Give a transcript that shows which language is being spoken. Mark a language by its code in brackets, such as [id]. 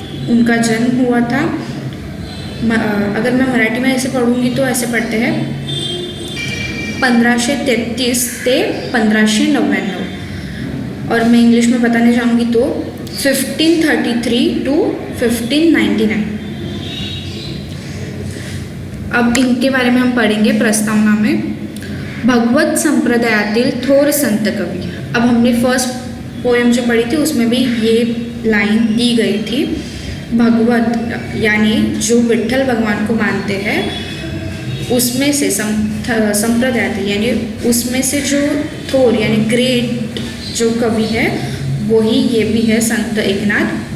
[hi] उनका जन्म हुआ था, अगर मैं मराठी में ऐसे पढ़ूंगी तो ऐसे पढ़ते हैं 1533 से 1599, और मैं इंग्लिश में बताने जाऊंगी तो 1533 to 1599। अब इनके बारे में हम पढ़ेंगे प्रस्तावना में। [mr] भगवत संप्रदायातील थोर संत कवि। [hi] अब हमने फर्स्ट पोएम जो पढ़ी थी उसमें भी ये लाइन दी गई थी। भगवत यानी जो विट्ठल भगवान को मानते हैं, उसमें से संप्रदाय यानी उसमें से जो थोर यानी ग्रेट जो कवि है वही ये भी है संत एकनाथ।